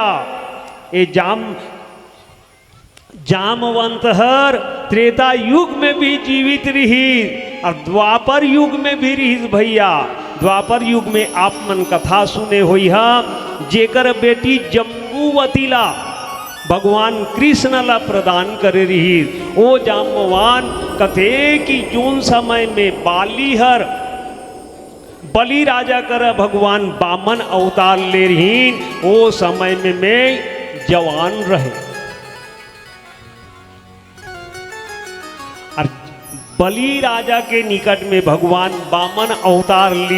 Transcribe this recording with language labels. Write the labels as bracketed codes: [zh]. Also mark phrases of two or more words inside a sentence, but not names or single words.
[hne] ये जामवंत हर त्रेता युग में भी जीवित रही और द्वापर युग में भी रही भैया। द्वापर युग में आप मन कथा सुने हुई है जेकर बेटी जम्बूवतीला भगवान कृष्ण ला प्रदान करे रही। ओ जामवान कथे कि जून समय में बालीहर बलि राजा कर भगवान बामन अवतार ले रही ओ समय में मैं जवान रहे। और बलि राजा के निकट में भगवान बामन अवतार ली।